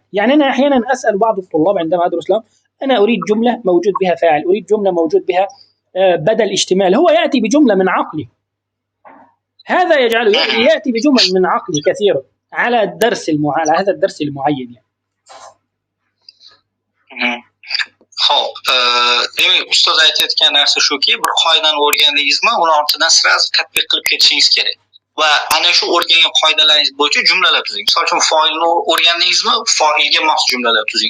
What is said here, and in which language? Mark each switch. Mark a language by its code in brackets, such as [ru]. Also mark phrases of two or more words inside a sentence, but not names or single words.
[ar] يعني أنا أحيانا أسأل بعض الطلاب عندما أدرس لهم، أنا أريد جملة موجود بها فاعل، أريد جملة موجود بها بدل اشتمال، هو يأتي بجملة من عقله، هذا يجعله يأتي بجمل من عقله كثيرة على على هذا الدرس المعين يعني. [uz] Xo'p, demak ustoz aytayotgan narsa shuki, bir qoidani o'rgandingizmi, uni ortidan sira tatbiq qilib ketishingiz kerak. Va ana shu o'rgangan qoidalaringiz bo'yicha jumlalar tuzing. Misol uchun fa'ilni o'rgandingizmi, fa'ilga mos jumlalar tuzing.